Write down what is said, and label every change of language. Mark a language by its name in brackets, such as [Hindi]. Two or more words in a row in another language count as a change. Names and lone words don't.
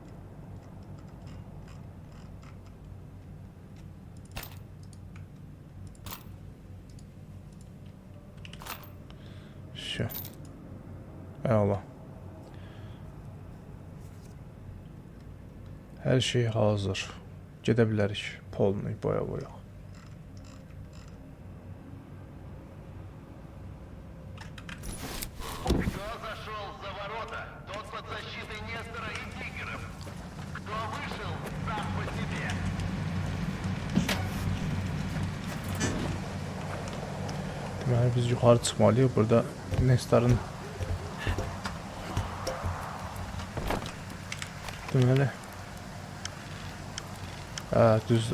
[Azerbaijani] Şu. Əla. Hər şey hazır. Gedə bilərik. Polunu boya-boyaq. [Russian] Кто зашел за ворота, тот под защитой Нестора и Тигров. Кто вышел, сам по себе. [Azerbaijani] Deməli biz yuxarı çıxmalıyıq. Burada Nestor'un deməli düzdür.